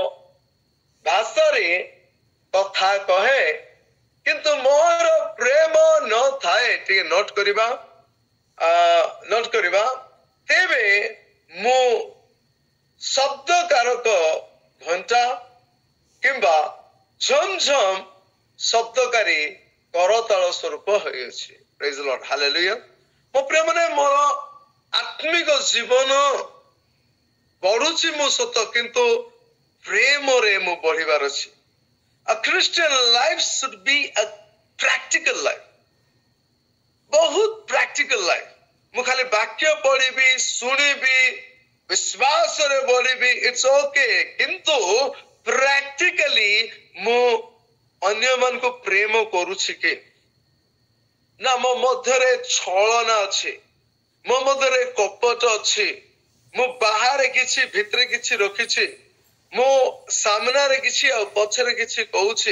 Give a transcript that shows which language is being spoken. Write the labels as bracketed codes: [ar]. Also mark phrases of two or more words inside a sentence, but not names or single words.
[or] ଭାଷାରେ କଥା କହେ କିନ୍ତୁ ମୋର ପ୍ରେମ ନଥାଏ ଟିକେ ନୋଟ କରିବା ତେବେ ମୁଁ ଶବ୍ଦକାରକ ଘଣ୍ଟା କିମ୍ବା ଝମଝମ ଶବ୍ଦକାରୀ କରତାଳ ସ୍ୱରୂପ ହୋଇଅଛି। [en] Praise the Lord, ହାଲେଲୁୟା। [or] ମୋ ପ୍ରିୟ ମାନେ, ମୋର ଆତ୍ମିକ ଜୀବନ ବଢୁଛି ମୁଁ ସତ, କିନ୍ତୁ ପ୍ରେମରେ ମୁଁ ବଢିବାର ଅଛି। [en] A Christian life should be a practical life, ବହୁତ practical life। [or] ମୁଁ ଖାଲି ବାକ୍ୟ ପଢିବି, ଶୁଣିବି, ବିଶ୍ୱାସରେ ବଢିବି, [en] It's okay, [or] କିନ୍ତୁ ପ୍ରାକ୍ଟିକାଲି ମୁଁ ଅନ୍ୟମାନଙ୍କୁ ପ୍ରେମ କରୁଛି କି ନା? ମୋ ମଧ୍ୟରେ ଛଳନା ଅଛି, ମୋ ମଧ୍ୟରେ କପଟ ଅଛି, ମୁଁ ବାହାରେ କିଛି ଭିତରେ କିଛି ରଖିଛି, ମୋ ସାମ୍ନାରେ କିଛି ଆଉ ପଛରେ କିଛି କହୁଛି।